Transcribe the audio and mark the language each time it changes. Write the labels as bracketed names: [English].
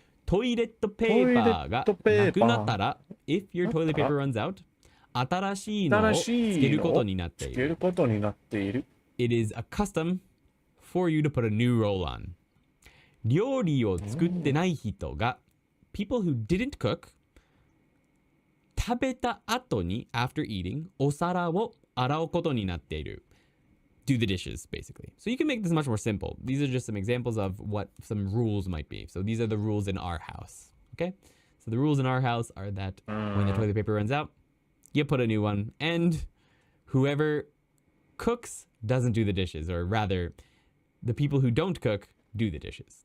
[Japanese] トイレットペーパーがなくなったら [English] if your toilet paper runs out [Japanese] 新しいのをつけることになっている。つけることになっている。 [English] It is a custom for you to put a new roll on. 料理を作ってない人が people who didn't cook 食べた後に after eating お皿を洗うことになっている。 Do the dishes, basically. So you can make this much more simple. These are just some examples of what some rules might be. So these are the rules in our house. Okay? So the rules in our house are that when the toilet paper runs out, you put a new one, and whoever cooks doesn't do the dishes, or rather, the people who don't cook do the dishes.